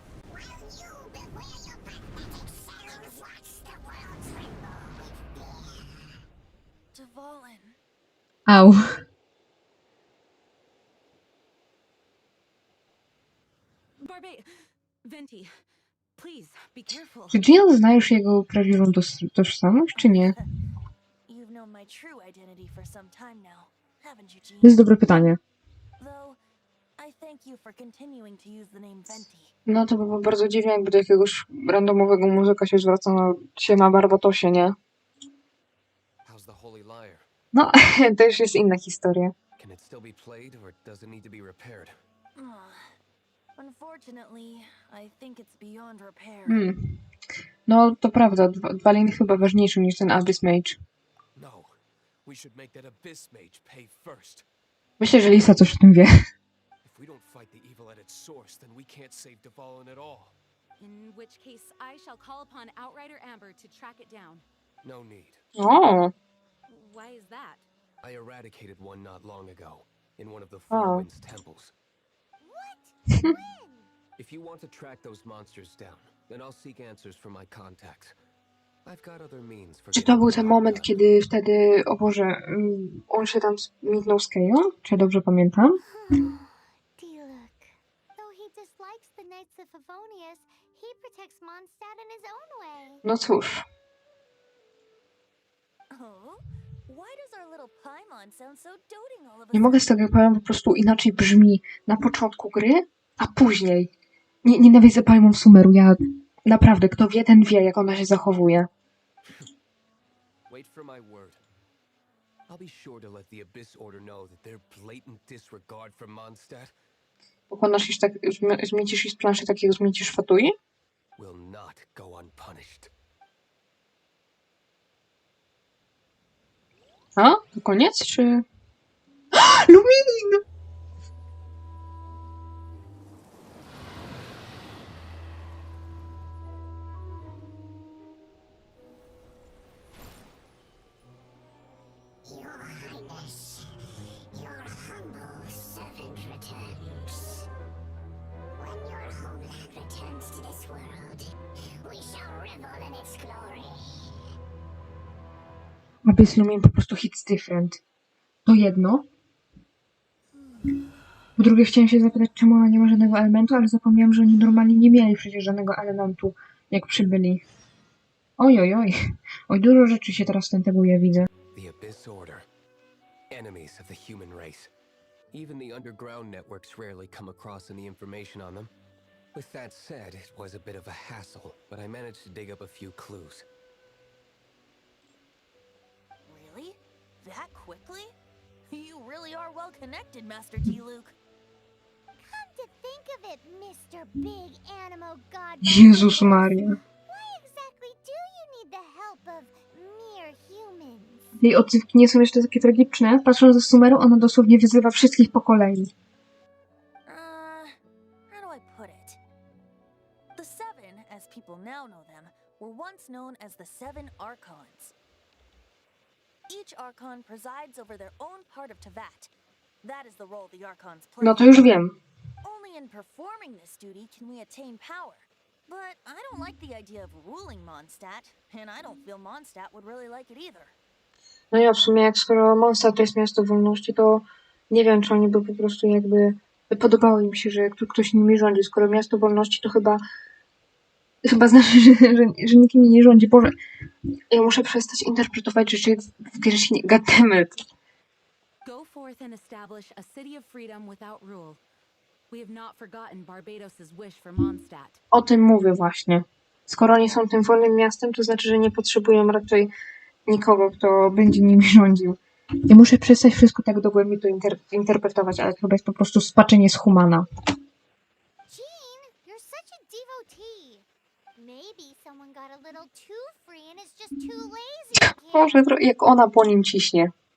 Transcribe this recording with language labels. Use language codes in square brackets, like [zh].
[en] While you beware your pathetic selves, watch the world tremble with fear. Dvalin. Au. Venti, please be careful. [pl] Czy Jean zna już jego prawdziwą tożsamość, czy nie? [en] You've known my true identity for some time now, haven't you, Jean? [pl] To jest dobre pytanie. [en] Though, I thank you for continuing to use the name Venti. [pl] No to by było bardzo dziwne, jakby do jakiegoś randomowego muzyka się zwracała. Siema Barbatosie, nie? [en] How's the Holy Lyre? [pl] No, to już jest inna historia. [en] Can it still be played, or does it need to be repaired? Unfortunately, I think it's beyond repair. [pl] No, to prawda. Dwalin chyba ważniejszy niż ten Abyss Mage. No. [en] We should make that Abyss Mage pay first. [pl] Myślę, że Lisa coś o tym wie. [en] If we don't fight the evil at its source, then we can't save Dvalin at all. In which case, I shall call upon Outrider Amber to track it down. No need. O, Why is that? I eradicated one not long ago, in one of the Oh. Four Winds temples. What? When? If you want to track those monsters down, then I'll seek answers from my contacts. I've got other means for [pl] czy to [en] getting [pl] był [en] the [pl] ten [en] job [pl] moment, [en] done. [pl] kiedy wtedy, o Boże, on się tam mignął z Keją? Czy ja dobrze pamiętam? [en] Look. Though he dislikes the Knights of Favonius, he protects Mondstadt in his own way. [pl] No cóż. [en] Oh? Why does our little Paimon sound so doting all of a [pl] Nie mogę z tego, jak powiem, po prostu inaczej brzmi na początku gry, a później. Nie, nienawidzę Paimon Sumeru. Ja naprawdę, kto wie, ten wie, jak ona się zachowuje. [en] Wait for my word. I'll be sure to let the Abyss Order know that their blatant disregard for Mondstadt [pl] Pokonasz już tak, zmiecisz ich z planszy takiego zmiecisz Fatui? [en] will not go unpunished. [pl] A? To koniec, czy... Lumin! Abyss Lumin po prostu [en] hits different. [pl] To jedno. Po drugie chciałem się zapytać, czemu ona nie ma żadnego elementu, ale zapomniałam, że oni normalnie nie mieli przecież żadnego elementu, jak przybyli. Oj, oj, oj. Oj, dużo rzeczy się teraz tenteguje, widzę. [en] The Abyss Order. Enemies of the human race. Even the underground networks rarely come across any information on them. With that said, it was a bit of a hassle, but I managed to dig up a few clues. Really? That quickly? You really are well connected, Master Diluc. Come to think of it, Mr. Big Animal God. [pl] Jezus Maria. [en] Why exactly do you need the help of mere humans? [pl] Jej odzywki nie są jeszcze takie tragiczne. Patrząc ze Sumeru, ona dosłownie wyzywa wszystkich po kolei. [en] How do I put it? The Seven, as people now know them, were once known as the Seven Archons. Each Archon presides over their own part of Tevat. That is the role the Archons play. [pl] No to już wiem. [en] Only in performing this duty can we attain power. But I don't like the idea of ruling Mondstadt, and I don't feel Mondstadt would really like it either. [pl] No ja w sumie, jak skoro Mondstadt to jest miasto wolności, to nie wiem, czy oni by po prostu jakby... Podobało im się, że ktoś nimi rządzi. Skoro miasto wolności, to chyba znaczy, że nikt nimi nie rządzi. Boże, ja muszę przestać interpretować rzeczy w Genshinie. [en] Goddammit. Go forth and establish a city of freedom without rule. We have not forgotten Barbados's wish for Mondstadt. [pl] O tym mówię właśnie. Skoro oni są tym wolnym miastem, to znaczy, że nie potrzebują raczej nikogo, kto będzie nimi rządził. Ja muszę przestać wszystko tak dogłębnie to interpretować, ale to chyba jest po prostu spaczenie z humana. [en] Jean, you're such a devotee. Maybe someone got a little too free and is just too lazy to care. [pl] Boże, jak ona po nim ciśnie.